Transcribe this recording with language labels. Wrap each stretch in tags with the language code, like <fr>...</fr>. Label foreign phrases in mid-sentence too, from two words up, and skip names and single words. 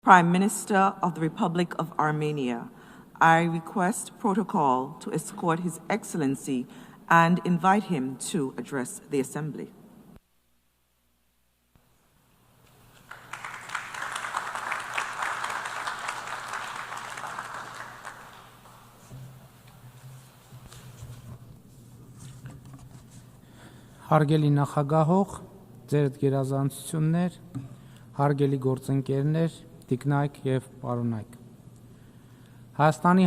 <en>Prime Minister of the Republic of Armenia, I request protocol to escort His Excellency and invite him to address the Assembly.</en> <hy>Հարգելի նախագահող, ձեր գերազանցություններ, հարգելի գործընկերներ, տիկնայք եւ պարոնայք։ Հայաստանի</hy>